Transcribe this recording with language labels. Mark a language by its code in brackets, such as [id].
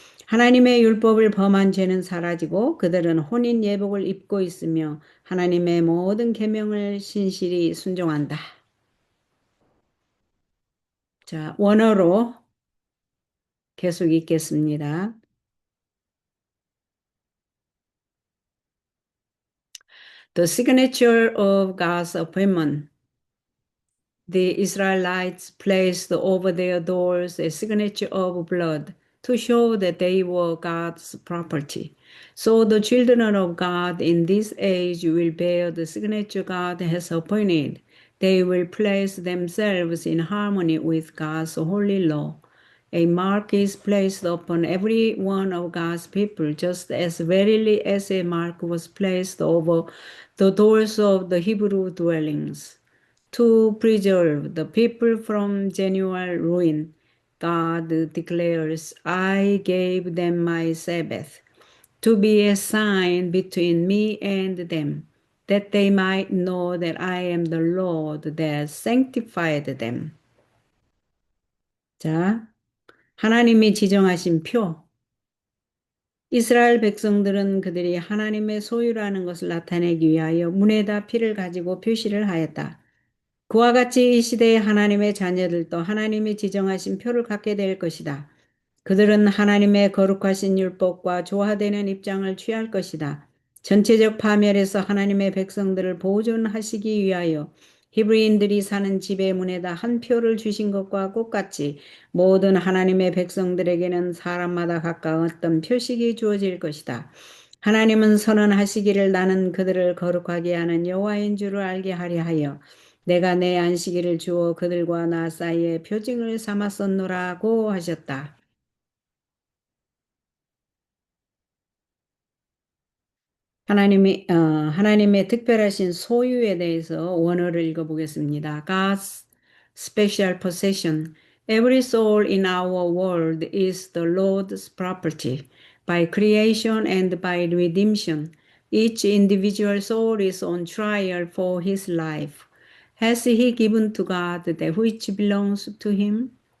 [ko] 하나님의 율법을 범한 죄는 사라지고 그들은 혼인 예복을 입고 있으며 하나님의 모든 계명을 신실히 순종한다. 자, 원어로 계속 읽겠습니다. [en] The signature of God's appointment. The Israelites placed over their doors a signature of blood to show that they were God's property. So the children of God in this age will bear the signature God has appointed. They will place themselves in harmony with God's holy law. A mark is placed upon every one of God's people, just as verily as a mark was placed over the doors of the Hebrew dwellings to preserve the people from genuine ruin. God declares, I gave them my Sabbath to be a sign between me and them, that they might know that I am the Lord that sanctified them. [ko] 자, 하나님이 지정하신 표. 이스라엘 백성들은 그들이 하나님의 소유라는 것을 나타내기 위하여 문에다 피를 가지고 표시를 하였다. 그와 같이 이 시대의 하나님의 자녀들도 하나님이 지정하신 표를 갖게 될 것이다. 그들은 하나님의 거룩하신 율법과 조화되는 입장을 취할 것이다. 전체적 파멸에서 하나님의 백성들을 보존하시기 위하여 히브리인들이 사는 집의 문에다 한 표를 주신 것과 똑같이 모든 하나님의 백성들에게는 사람마다 각각 어떤 표식이 주어질 것이다. 하나님은 선언하시기를 나는 그들을 거룩하게 하는 여호와인 줄을 알게 하려 하여 내가 내 안식일을 주어 그들과 나 사이에 표징을 삼았었노라고 하셨다. 하나님의 특별하신 소유에 대해서 원어를 읽어보겠습니다. [en] God's special possession. Every soul in our world is the Lord's property by creation and by redemption. Each individual soul is on trial for his life. Has he given to God that which belongs to him?